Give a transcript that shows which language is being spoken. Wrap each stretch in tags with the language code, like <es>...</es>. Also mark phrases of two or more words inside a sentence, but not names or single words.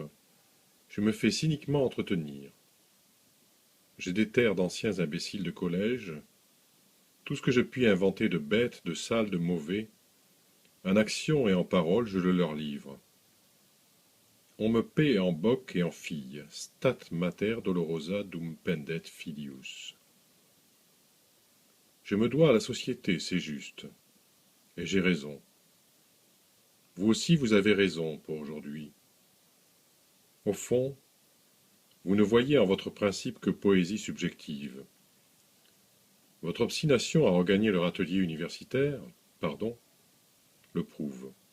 <fr>Je me fais cyniquement entretenir. J'ai des terres d'anciens imbéciles de collège. Tout ce que je puis inventer de bête, de sale, de mauvais, en action et en parole, je le leur livre. On me paie en boc et en fille,</fr> <la>stat mater dolorosa dum pendet filius.</la> <fr>Je me dois à la société, c'est juste. Et j'ai raison. Vous aussi vous avez raison pour aujourd'hui. Au fond, vous ne voyez en votre principe que poésie subjective. Votre obstination à regagner leur atelier universitaire, pardon, le prouve.</fr>